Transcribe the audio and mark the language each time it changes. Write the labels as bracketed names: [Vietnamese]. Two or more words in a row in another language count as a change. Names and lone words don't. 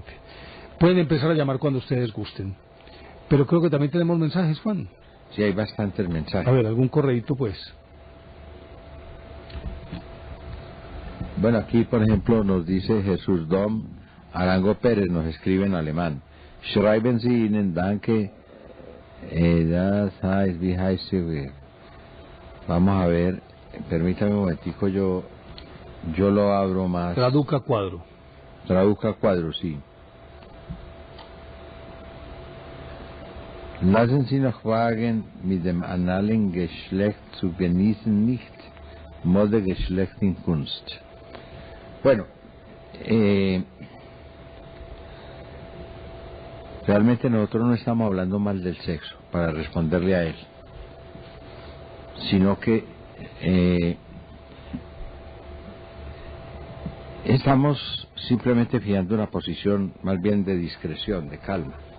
[Spanish] Pueden empezar a llamar cuando ustedes gusten. Pero creo que también tenemos mensajes, Juan. Sí, hay bastantes mensajes. A ver, algún correíto, pues. Bueno, aquí por ejemplo nos dice Jesús Dom Arango Pérez, nos escribe en alemán. [German] Schreiben Sie Ihnen danke, das heißt, wie heißt Sie? [Spanish] Vamos a ver, permítame un momentico, yo lo abro más. Traduzca cuadro. Traduzca cuadro, sí. [German] Lassen Sie noch wagen, mit dem analen Geschlecht zu genießen, nicht Mode Geschlecht in Kunst. [Spanish] Bueno, realmente nosotros no estamos hablando mal del sexo, para responderle a él, sino que estamos simplemente fijando una posición más bien de discreción, de calma.